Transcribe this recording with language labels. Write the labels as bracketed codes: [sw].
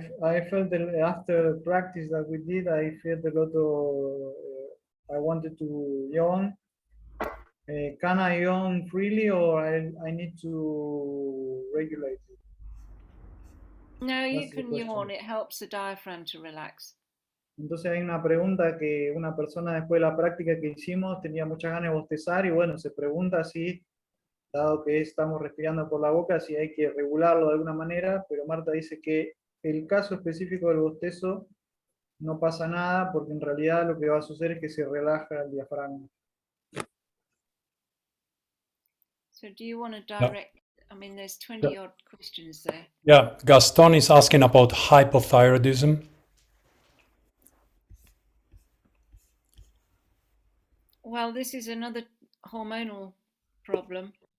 [en] I felt after practice that we did, I felt a lot of, I wanted to yawn. Can I yawn freely or I need to regulate it? No, you That's the can yawn. question. It helps the diaphragm to relax. [es] Entonces hay una pregunta que una persona después de la práctica que hicimos tenía muchas ganas de bostezar y bueno, se pregunta si, dado que estamos respirando por la boca, si hay que regularlo de alguna manera, pero Marta dice que el caso específico del bostezo no pasa nada porque en realidad lo que va a suceder es que se relaja el diafragma. [en] So do you want to direct, I mean, there's 20 odd questions there. Yeah, Gaston is asking about hypothyroidism. Well, this is another hormonal problem.